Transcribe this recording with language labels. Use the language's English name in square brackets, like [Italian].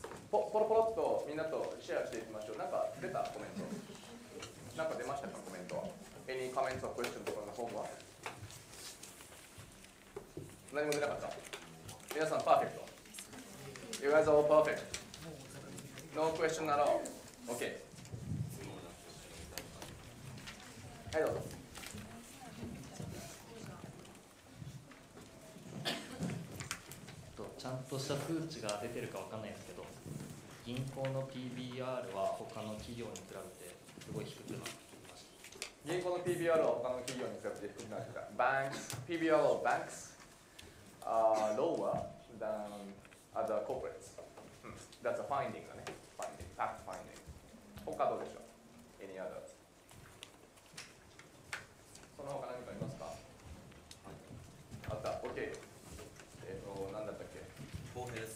[Japanese] ポロポロっとみんなとシェアしていきましょう。なんか出たコメント。なんか出ましたか、コメントは。 [English] Any comments or questions from the homework? [Japanese] 何も出なかった。皆さん、パーフェクト。 [English] You guys are all perfect. No question at all. OK。 [Japanese] はい、どうぞ。ちゃんとした数値が出てるかわかんないですけど、銀行の PBR は他の企業に比べてすごい低くなってきました。銀行の PBR は他の企業に比べて低くなってきた。 [English] PBR of banks are lower than other corporates. That's a finding [Japanese] だね。 [English] fact finding. [Japanese] 他どうでしょう [English] Any other? [Japanese] その他何かありますかあった。 OK。何だったっけ公平です。